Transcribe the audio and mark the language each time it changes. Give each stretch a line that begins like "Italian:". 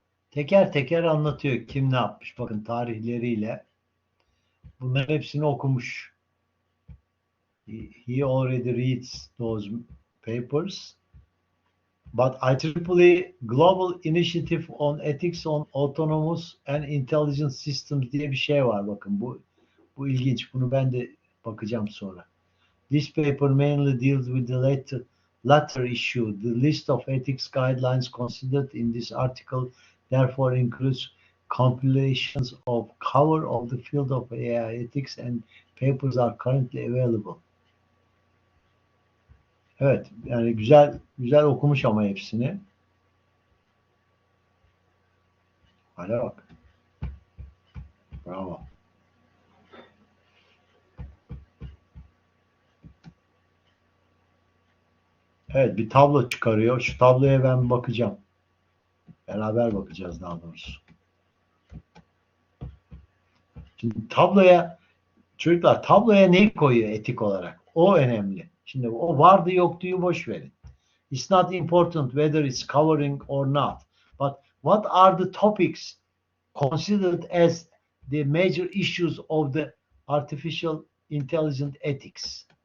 Turkish: Teker teker anlatıyor kim ne yapmış. Bakın tarihleriyle. Bunların hepsini okumuş.
English: He already reads those papers.
Turkish: But IEEE Global Initiative on Ethics on Autonomous and Intelligent Systems diye bir şey var. Bakın bu ilginç. Bunu ben de bakacağım sonra.
English: This paper mainly deals with the latter issue. The list of ethics guidelines considered in this article therefore includes compilations of cover of the field of AI ethics and papers are currently available.
Turkish: Evet, yani güzel okumuş ama hepsini. Hala bak. Bravo. Evet, bir tablo çıkarıyor. Şu tabloya ben bakacağım. Beraber bakacağız daha doğrusu. Şimdi çocuklar tabloya ne koyuyor etik olarak? O önemli. Şimdi o vardı yoktuyu boş verin.
English: It's not important whether it's covering or not. But what are the topics considered as the major issues of the artificial intelligent ethics?